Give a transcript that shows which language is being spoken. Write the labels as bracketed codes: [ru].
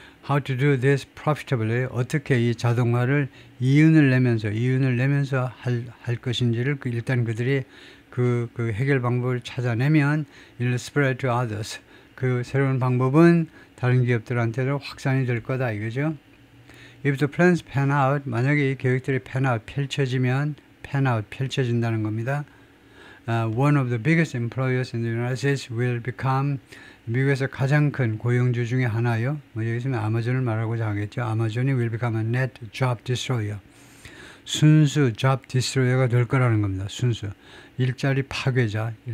[en] How to do this profitably, [ko] 어떻게 이 자동화를 이윤을 내면서 할 것인지를 일단 그들이 그 해결 방법을 찾아내면 [en] it'll spread to others. [ko] 그 새로운 방법은 다른 기업들한테도 확산이 될 거다 이거죠. [en] If the plans pan out, [ko] 만약에 이 계획들이 펼쳐진다는 겁니다. [en] One of the biggest employers in the United States will become, [ko] 미국에서 가장 큰 고용주 중에 하나요. 여기서는 아마존을 말하고자 하겠죠. [en] 아마존이 will become a net job destroyer. [ko] 순수 job destroyer가 될 거라는 겁니다. 순수. 일자리 파괴자.